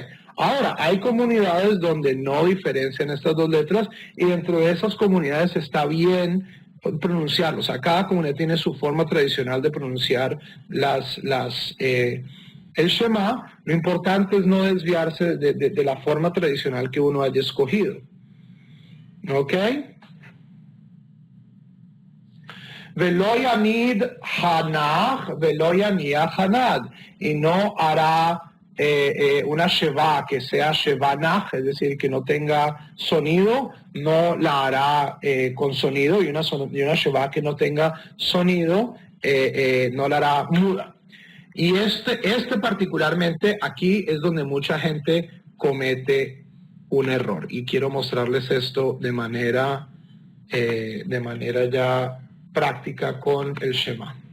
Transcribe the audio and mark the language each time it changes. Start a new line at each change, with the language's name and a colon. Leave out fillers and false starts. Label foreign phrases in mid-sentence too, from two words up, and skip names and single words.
Spanish: Ahora, hay comunidades donde no diferencian estas dos letras, y dentro de esas comunidades está bien pronunciarlos. O sea, cada comunidad tiene su forma tradicional de pronunciar el Shema. Lo importante es no desviarse de la forma tradicional que uno haya escogido.
Hebrew: ¿Ok? ולא יעמיד הנח ולא יניע הנד.
Spanish: Y no hará una sheva que sea shevanach, es decir, que no tenga sonido, no la hará con sonido, y una sheva que no tenga sonido, no la hará muda. Y este particularmente aquí es donde mucha gente comete un error, y quiero mostrarles esto de manera ya práctica con el Shema.